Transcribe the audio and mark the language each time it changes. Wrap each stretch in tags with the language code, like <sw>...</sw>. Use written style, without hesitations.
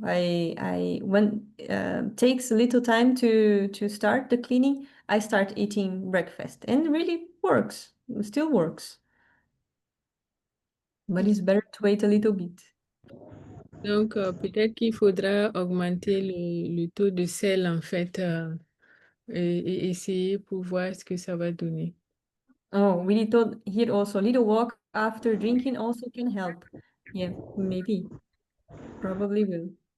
<en>I when takes a little time to start the cleaning, I start eating breakfast, and it really works. It still works, but it's better to wait a little bit.</en> <fr>Donc, peut-être qu'il faudra augmenter le taux de sel, en fait, et essayer pour voir ce que ça va donner.</fr> <en>Oh, we told here also little walk after drinking also can help. Yeah, maybe, probably will.</en>